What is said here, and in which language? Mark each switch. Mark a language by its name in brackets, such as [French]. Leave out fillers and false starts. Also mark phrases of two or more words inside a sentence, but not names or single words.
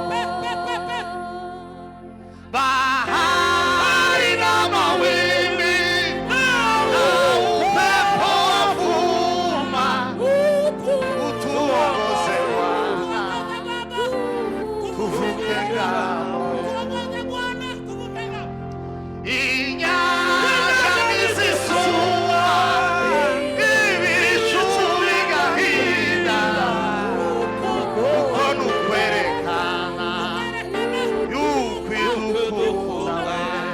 [Swahili] Bahari na mawimbi na upepo wavuma utuongoze Bwana tuvuke ng'ambo. [Kinyarwanda] Inyanja nizisuma ibicu bigahinda uko nukwerekana yuko idukunda we.